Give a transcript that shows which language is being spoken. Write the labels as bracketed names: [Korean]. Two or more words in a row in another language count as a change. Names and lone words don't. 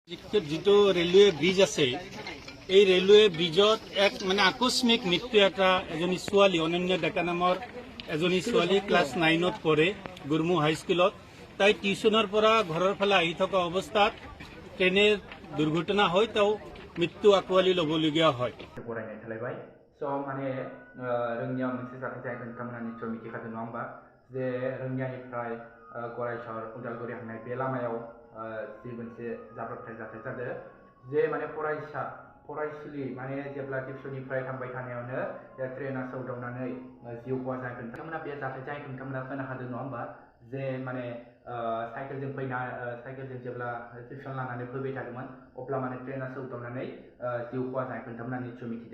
[Assamese] যিটো ৰেলৱে ব্ৰিজ আছে এই ৰেলৱে ব্ৰিজত এক আকস্মিক মৃত্যু এজনী ছোৱালী অনন্য ডেকা নামৰ এজনী ছোৱালী ক্লাছ 9ত পঢ়ে গুৰমু হাইস্কুলত। তাই টিউশ্যনৰ পৰা ঘৰৰ ফালে আহি থকা অৱস্থাত ট্ৰেইনে দুৰ্ঘটনা হৈ তেওঁ মৃত্যু আকোৱালি ল'বলগীয়া হয়। [Bodo] फरायनाय थालायबाय माने रोंनिया मोनसे जाथाय जागोन बिथांमोना निस्सय मिथिखादों नङा होमबा जे रोंनियानिफ्राय गरायसर उदालगुरि थांनाय बे लामायाव जि मोनसे जाब्रबथाय जाथाय जादों जे माने फरायसुलि माने जेब्ला टिउसननिफ्राय थांबाय थानायावनो ट्रेना सौदावनानै जिउ खहा जागोन बिथांमोना बे जाथाय जागोन बिथांमोना खोनाखादों नङा होमबा जे माने साइकेलजों जेब्ला टिउसन लानानै फैबाय थादोंमोन अब्ला माने ट्रेना सौदावनानै जिउ खहा जानायखौ बिथांमोना निस्सय मिथिदों।